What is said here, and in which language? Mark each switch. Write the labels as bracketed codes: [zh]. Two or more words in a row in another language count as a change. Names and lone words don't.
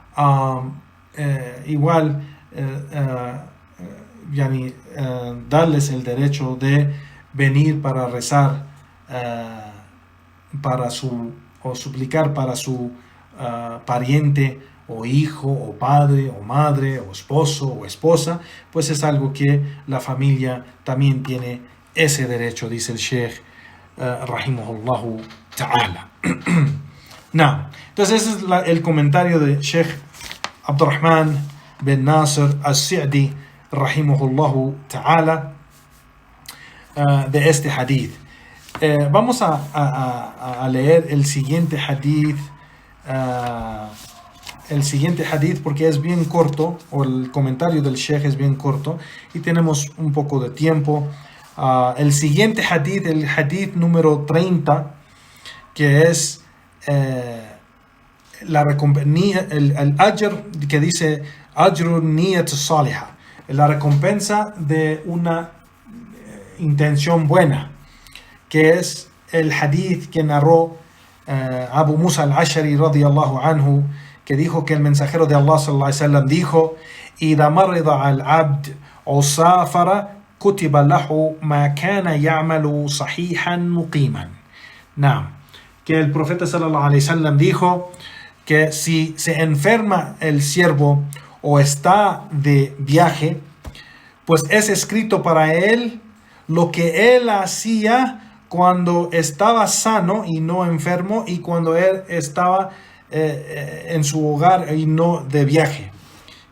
[es] darles el derecho de venir para rezar o suplicar para su pariente o hijo o padre o madre o esposo o esposa, pues es algo que la familia también tiene ese derecho, dice el Sheikh [ar] رحمه الله تعالى. [es] Entonces ese es el comentario de Sheikh Abdurrahman bin Nasir al-Sa'di [ar] رحمه الله تعالى [es] de este hadith. Vamos a leer el siguiente hadith, porque es bien corto, o el comentario del Sheikh es bien corto y tenemos un poco de tiempo. El siguiente hadith, el hadith número 30, que es el ajr, que dice ajrun [ar] نية صالحة, [es] la recompensa de una intención buena, que es el hadith que narró Abu Musa al-Ash'ari [ar] رضي الله عنه, [es] que dijo que el mensajero de Allah [ar] صلى الله عليه وسلم [es] dijo: [ar] "إذا مرض العبد أو سافر كتب له ما كان يعمل صحيحا مقيما." [es] Que el profeta [ar] صلى الله عليه وسلم [es] dijo que si se enferma el siervo o está de viaje, pues es escrito para él lo que él hacía cuando estaba sano y no enfermo, y cuando él estaba en su hogar y no de viaje.